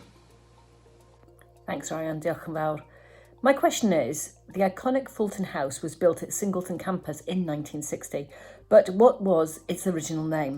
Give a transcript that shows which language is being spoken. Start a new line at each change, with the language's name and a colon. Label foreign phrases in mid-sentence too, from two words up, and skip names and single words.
English: Thanks,
Welsh: Ryan. Diolch yn fawr.
English: My question is, the iconic Fulton House was built at Singleton campus in 1960, but what was its original name?